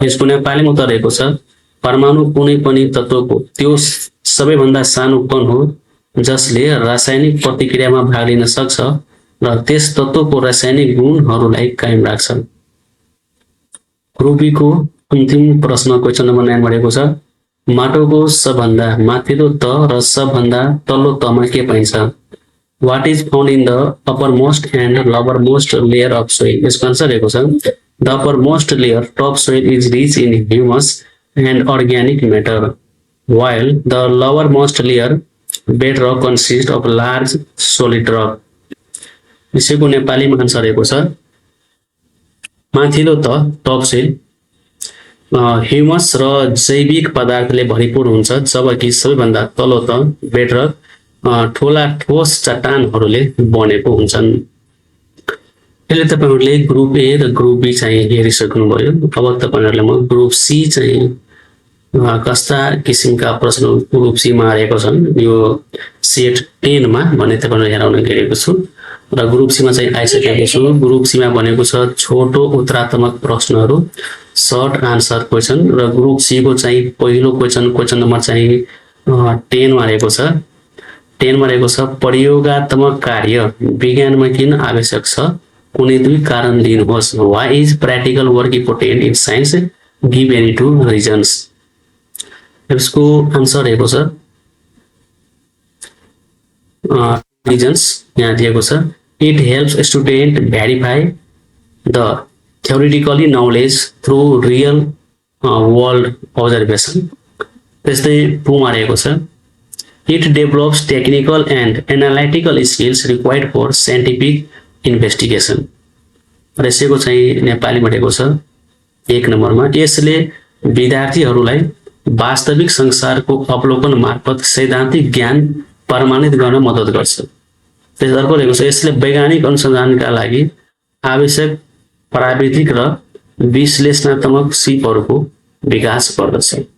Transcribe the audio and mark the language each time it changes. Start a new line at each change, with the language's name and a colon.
Nepali: यसको नेपालीमा उत्तर रहेको छ परमाणु कुनै पनि तत्त्वको त्यो सबैभन्दा सानो कण हो जसले रासायनिक प्रतिक्रियामा भाग लिन सक्छ र त्यस तत्त्वको रासायनिक गुणहरूलाई कायम राख्छ। ग्रुप बी को अन्तिम प्रश्न क्वेशन नम्बर 9 मा रहेको छ माटोको सबभन्दा माथिल्लो तह र सबभन्दा तल्लो तहमा के पाइन्छ?
English: What is found in the uppermost and lowermost layer of soil?
Nepali: यसको आन्सर रहेको छ
English: the uppermost layer top soil is rich in humus and organic matter while the lowermost layer bedrock consists of large solid rock.
Nepali: यसको नेपालीमा answer रहेको छ माथिल्लो तह top soil humus र जैविक पदार्थले भरिपूर हुन्छ जबकि सबैभन्दा तल्लो तह बेडरक ठोला ठोस चट्टानहरूले बनेको हुन्छन्। यसले तपाईहरुले ग्रुप ए र ग्रुप बी चाहिँ हेरिसक्नुभयो। अब तपाईहरुले म ग्रुप सी चाहिँ कस्ता किसिमका प्रश्न ग्रुप सी मा आएको छन् यो सेट 10 मा भन्ने तपाईहरुले हेराउन गएको छु र ग्रुप सी मा चाहिँ आइसकेको छु। ग्रुप सी मा भनेको छ छोटो उत्तरात्मक प्रश्नहरू
English: short answer question
Nepali: र ग्रुप सी को चाहिँ पहिलो क्वेशन नम्बर चाहिँ 10 मा रहेको छ। 10 मा रहेको छ प्रयोगात्मक कार्य विज्ञानमा किन आवश्यक छ कुनै दुई कारण दिनुहोस्।
English: Why is practical work important in science give any two reasons.
Nepali: यसको आन्सर रहेको छ रिजन्स यहाँ दिएको छ
English: It helps student verify the theoretically knowledge through real world observation.
Nepali: त्यस्तै 2 मा रहेको छ
English: it develops technical and analytical skills required for scientific investigation.
Nepali: र यसको चाहिँ नेपालीमा रहेको छ 1 नम्बरमा यसले विद्यार्थीहरूलाई वास्तविक संसारको अवलोकन मार्फत सैद्धान्तिक ज्ञान प्रमाणित गर्न मद्दत गर्छ। त्यसर्थ रहेको छ यसले वैज्ञानिक अनुसन्धानका लागि आवश्यक प्राविधिक र विश्लेषणात्मक सिपहरूको विकास गर्दछ।